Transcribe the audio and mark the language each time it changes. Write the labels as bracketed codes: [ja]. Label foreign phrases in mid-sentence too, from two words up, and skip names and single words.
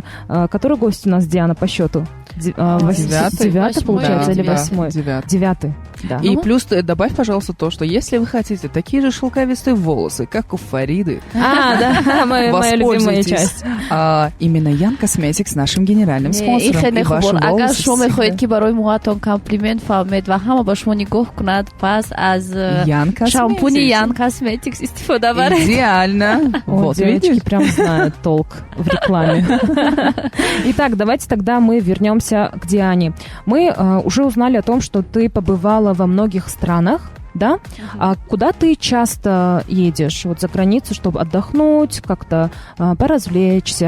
[ru] Который гость у нас, Диана, по счету? Девятый, получается, или 8? Девятый. Да. И плюс добавь, пожалуйста, то, что если вы хотите такие же шелковистые волосы, как у Фариды, да, моя любимая часть. Именно Ян Косметикс нашим генеральным спонсором. И ваши волосы [tg] фамед ва ҳама ба шумо нигоҳ кунад, пас аз шампуни Ян Косметикс истифода баред. [ru] Идеально. Вот, девочки прям знают толк в рекламе. Итак, давайте тогда мы вернемся к Диане. Мы уже узнали о том, что ты побывала во многих странах, да? А куда ты часто едешь? Вот за границу, чтобы отдохнуть, как-то поразвлечься?